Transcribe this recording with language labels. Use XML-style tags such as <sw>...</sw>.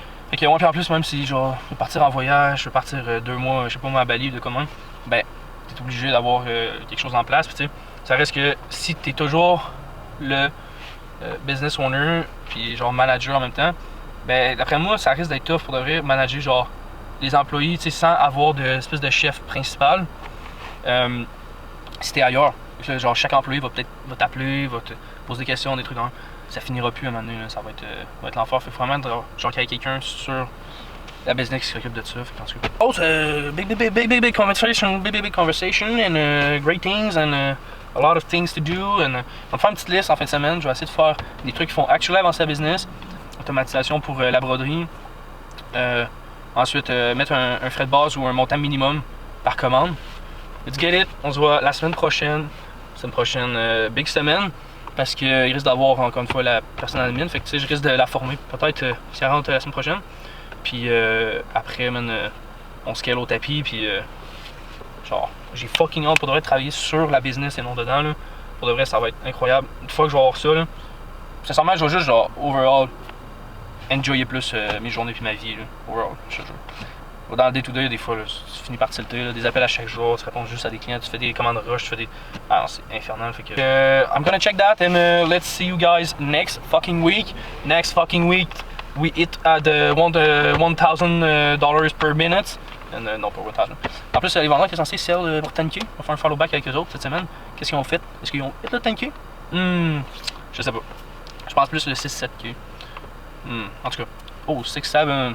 <fr>Fait que, ouais, puis en plus, même si genre, je veux partir en voyage, je veux partir 2 mois, je sais pas moi, à Bali ou de comment, ben, t'es obligé d'avoir quelque chose en place. Puis tu sais, ça reste que si t'es toujours le business owner, puis genre manager en même temps, ben, d'après moi, ça risque d'être tough pour de vrai manager genre les employés, tu sais, sans avoir d'espèce de chef principal. Si t'es ailleurs, genre chaque employé va peut-être t'appeler, va te poser des questions, des trucs comme ça finira plus à un moment donné, là, ça va être l'enfer. Fait vraiment genre qu'il y ait quelqu'un sur la business qui s'occupe de ça.</fr> <en>Oh, c'est big conversation and great things and a lot of things to do.</en> <fr>And on va faire une petite liste en fin de semaine. Je vais essayer de faire des trucs qui font actually avancer la business, automatisation pour la broderie. Ensuite, mettre un frais de base ou un montant minimum par commande.</fr> <en>Let's get it.</en> <fr>On se voit la semaine prochaine. Big semaine. Parce qu'il risque d'avoir encore une fois la personne admin. Fait que tu sais, je risque de la former. Peut-être si elle rentre la semaine prochaine. Puis après, on scale au tapis. Puis genre, j'ai fucking hâte pour de vrai de travailler sur la business et non dedans. Là. Pour de vrai, ça va être incroyable. Une fois que je vais avoir ça, là, sincèrement, je vais juste genre, overall, enjoyer plus mes journées puis ma vie. Là. Overall, je te jure. Dans le day-to-day, des fois, là, tu finis par tilter, là, des appels à chaque jour, tu réponds juste à des clients, tu fais des commandes rush, tu fais des... Ah non, c'est infernal, fait que...</fr> <en>I'm gonna check that and let's see you guys next fucking week. Next fucking week, we hit the $1,000 per minute.</en> <fr>And, non, pas 1000. En plus, les vendeurs qui sont censés sell pour 10K, on va faire un follow back avec eux autres cette semaine. Qu'est-ce qu'ils ont fait? Est-ce qu'ils ont hit le 10K? Je sais pas. Je pense plus le 6-7K. En tout cas, oh, 6-7...</fr>